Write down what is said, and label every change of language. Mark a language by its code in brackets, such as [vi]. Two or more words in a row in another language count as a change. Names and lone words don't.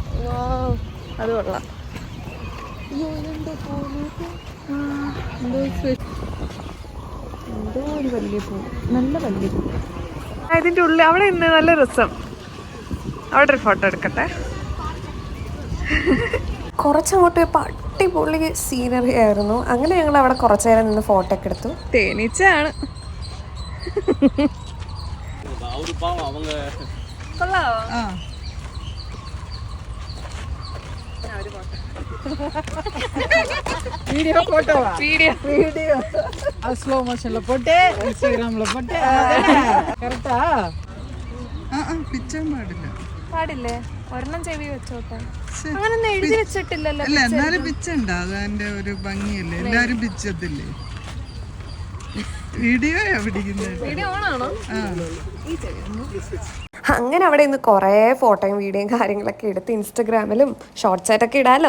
[ml] അത് കൊള്ളാം. എന്തോ ഒരു വലിയ പൂ, നല്ല വലിയ പൂ. ഇതിന്റെ ഉള്ളിൽ അവിടെ ഇന്ന് നല്ല രസം. അവിടെ ഒരു ഫോട്ടോ എടുക്കട്ടെ. കുറച്ചങ്ങോട്ട് പോയപ്പോൾ അടിപൊളി സീനറി ആയിരുന്നു. അങ്ങനെ ഞങ്ങൾ അവിടെ കുറച്ചു നേരം നിന്ന് ഫോട്ടോ ഒക്കെ എടുത്തു. തേനീച്ചയാണ്. [ta] வீடியோ போட்டோவா? வீடியோ [en] slow motionல [ta] போட்டு இன்ஸ்டாகிராம்ல போட்டு கரெக்ட்டா? [ml] പിച്ചാൻ പാടില്ലേ? ഒരെണ്ണം ചെവി വെച്ചോട്ടെ. അങ്ങനൊന്നും എഴുതി വെച്ചിട്ടില്ലല്ലോ. അല്ല എന്നാലും പിച്ചുണ്ട്, അതിന്റെ ഒരു ഭംഗിയല്ലേ. എല്ലാരും പിച്ചത്തില്ലേ? വീഡിയോയാ പിടിക്കുന്നത്. വീഡിയോ ഓണാണോ? അങ്ങനെ അവിടെ ഇന്ന് കുറേ ഫോട്ടോയും വീഡിയോയും കാര്യങ്ങളൊക്കെ എടുത്ത് ഇൻസ്റ്റഗ്രാമിലും ഷോർട്സ് ആയിട്ടൊക്കെ ഇടാമല്ലോ.